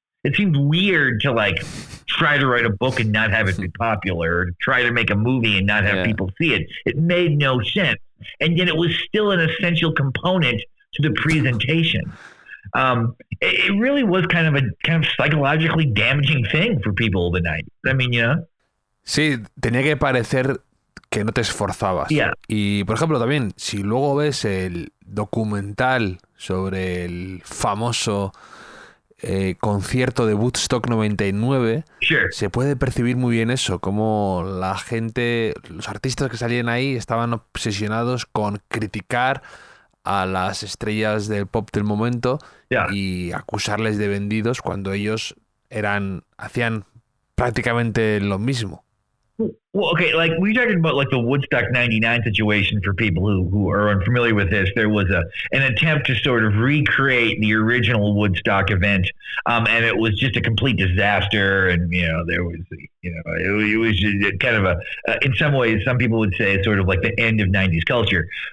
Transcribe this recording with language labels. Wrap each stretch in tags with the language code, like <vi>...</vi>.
<en>It seemed weird to try to write a book and not have it be popular, or to try to make a movie and not have people see it. It made no sense. And yet it was still an essential component to the presentation. It really was kind of psychologically damaging thing for people of the 90s. I mean,</en> <es>Sí, tenía que parecer que no te esforzabas.</es> <en>Yeah.</en> <es>Y, por ejemplo, también, si luego ves el documental sobre el famoso concierto de Woodstock 99,</es> <en>sure,</en> <es>se puede percibir muy bien eso, como la gente, los artistas que salían ahí estaban obsesionados con criticar a las estrellas del pop del momento y acusarles de vendidos cuando ellos hacían prácticamente lo mismo.</es> <en>Well, okay, we're talking about the Woodstock 99 situation for people who are unfamiliar with this. There was an attempt to sort of recreate the original Woodstock event, and it was just a complete disaster. And there was it was just kind of in some ways, some people would say sort of like the end of 90s culture.</en>